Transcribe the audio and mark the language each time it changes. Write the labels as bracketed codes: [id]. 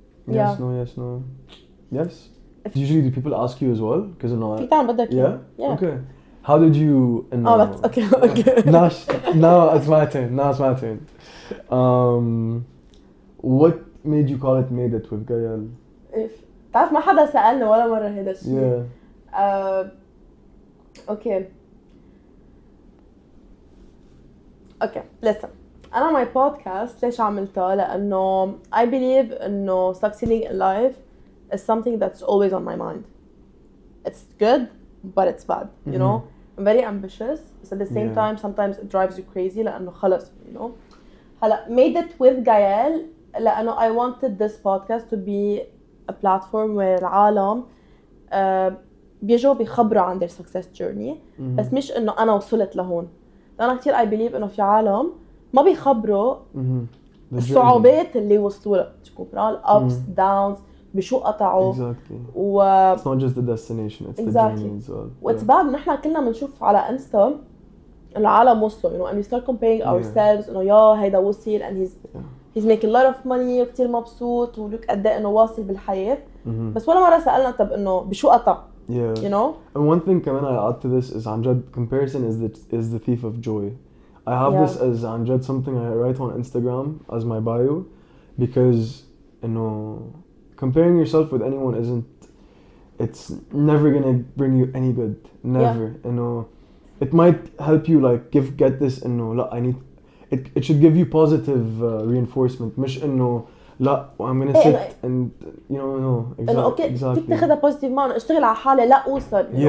[en] Yes, no, yes, no, yes. Usually, do people ask you as well? Because yeah. Okay. How did you? That's okay. Now it's my turn. What made you call it Made It with Gael? [ar] تعرف ما حدا سألني ولا مرة هذا الشيء. [en] Yeah. Okay. Listen. [ar] أنا [en] my podcast [ar] ليش عملتها؟ لأنه [en] I believe [ar] إنه [en] succeeding in life is something that's always on my mind. It's good, but it's bad. You know. I'm very ambitious, but at the same time sometimes it drives you crazy [ar] لأنه خلص, هلا [en] Made It with Gael [ar] لأنه [en] I wanted this podcast to be a platform where [ar] العالم بيجوا بيخبروا عن [en] their success journey [ar] بس مش إنه أنا وصلت لهون. أنا كتير [en] I believe [ar] إنه في عالم ما بيخبروا الصعوبات اللي وصلوا لها. تكون [en] ups downs [ar] بشو قطعوا. [en] Exactly. It's not just the destination, it's the journey as well. What's bad [ar] نحن كلنا بنشوف على انستا العالم وصلوا, [en] and we start comparing ourselves [ar] إنه هيدا وصل [en] and he's making a lot of money [ar] وكتير مبسوط ولوك قد ايه إنه واصل بالحياة. بس ولا مرة سألنا طب إنه بشو قطع. [en] You know. And one thing [ar] كمان [en] I add to this is comparison is the thief of joy. I have this as something I write on Instagram as my bio because comparing yourself with anyone it's never gonna bring you any good. Never. It might help you like get this I need it should give you positive reinforcement. [ar] مش [en] I'm gonna sit and no exactly. [ar] فيك تاخدها positive معنا اشتغل على حالي لا اوصل.